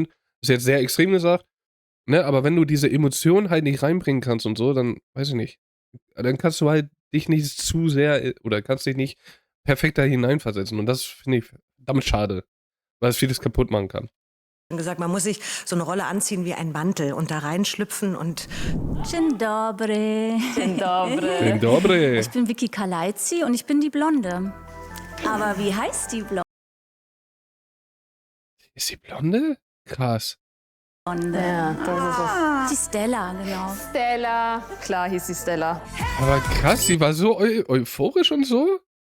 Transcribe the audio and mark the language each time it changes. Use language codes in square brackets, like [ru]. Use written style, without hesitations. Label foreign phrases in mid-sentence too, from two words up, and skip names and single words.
[de] Das ist jetzt sehr extrem gesagt. Ne, aber wenn du diese Emotionen halt nicht reinbringen kannst und so, dann, weiß ich nicht. Dann kannst du halt dich nicht zu sehr oder kannst dich nicht perfekt da hineinversetzen. Und das finde ich verdammt schade, weil es vieles kaputt machen kann. Gesagt, man muss sich so eine Rolle anziehen wie ein Mantel und da reinschlüpfen und... [pl] Dzień dobry. Dzień dobry. Dzień dobry. [de] Ich bin Vicky Kalaitzi und ich bin die Blonde. Aber wie heißt die Blonde? Ist sie blonde? Krass. Ja, das ist es. Die Stella, genau. Stella. Klar hieß sie Stella. Aber krass, sie war so euphorisch und so?